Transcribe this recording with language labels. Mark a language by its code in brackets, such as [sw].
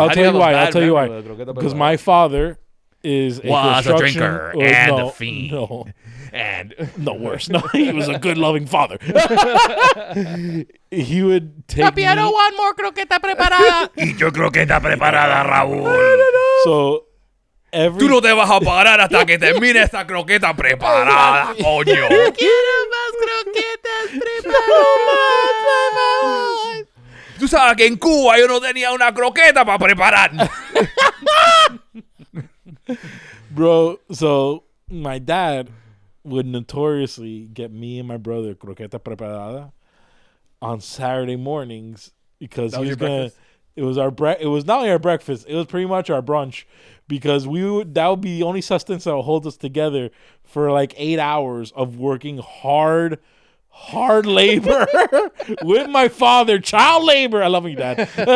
[en] I'll tell you why. Because my father was a drinker and a fiend. No. And no worse. No, he was a good, loving father. He would take Papi, I don't want more croqueta preparada. Eat your croqueta preparada, Raúl. So [es] tú no te vas a parar hasta que termine esta croqueta preparada, coño. Quiero más croquetas preparadas. Tú sabes que en Cuba yo no tenía una croqueta para preparar. [en] Bro, so my dad would notoriously get me and my brother croqueta preparada on Saturday mornings because he was gonna. It was It was not only our breakfast; it was pretty much our brunch because that would be the only sustenance that would hold us together for like 8 hours of working hard labor with my father, child labor. I love you, Dad.